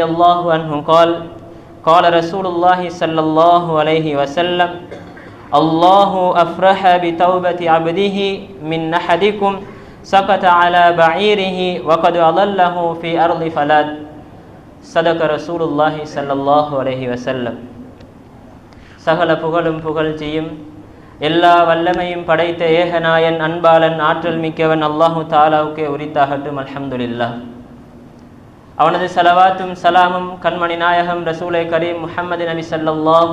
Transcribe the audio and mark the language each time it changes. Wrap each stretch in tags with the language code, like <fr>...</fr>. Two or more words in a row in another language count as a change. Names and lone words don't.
<ar>الله عنه قال قال رسول الله صلى الله عليه وسلم الله أفرح بتوبة عبده من أحدكم سقط على بعيره وقد أضله في أرض فلات صدق رسول الله صلى الله عليه وسلم</ar> <ta>சகல புகழும் புகழ்ச்சியும் எல்லா வல்லமையும் படைத்த ஏகநாயன் அன்பாளன் ஆற்றல் மிக்கவன் அல்லாஹு தாலாவுக்கே உரித்தாகட்டும் அல்ஹம்துலில்லாஹ். அவனது ஸலவாத்தும் சலாமும் கண்மணி நாயகம் ரசூலை கரீம் முஹம்மது நபி ஸல்லல்லாஹு</ta>